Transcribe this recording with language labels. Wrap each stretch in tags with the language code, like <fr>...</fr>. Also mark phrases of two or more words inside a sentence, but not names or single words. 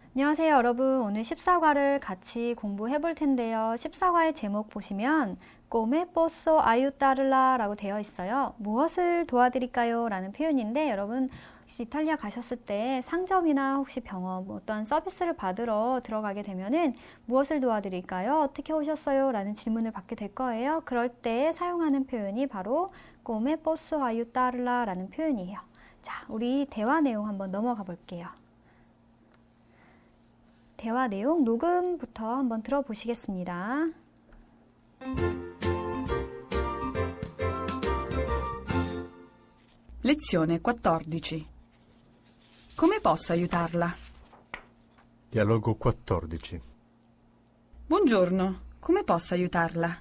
<ko>안녕하세요, 여러분. 오늘 14과를 같이 공부해 볼 텐데요. 14과의 제목 보시면</ko> <it>Come posso aiutarla</it> <ko>라고 되어 있어요. 무엇을 도와드릴까요? 라는 표현인데 여러분 혹시 이탈리아 가셨을 때 상점이나 혹시 병원 어떤 서비스를 받으러 들어가게 되면은 무엇을 도와드릴까요? 어떻게 오셨어요? 라는 질문을 받게 될 거예요. 그럴 때 사용하는 표현이 바로</ko> <it>Come posso aiutarla</it> <ko>라는 표현이에요. 자, 우리 대화 내용 한번 넘어가 볼게요. 대화 내용 녹음부터 한번 들어보시겠습니다.</ko> <it>Lezione 14. Come posso aiutarla? Dialogo 14. Buongiorno, come posso aiutarla?</it>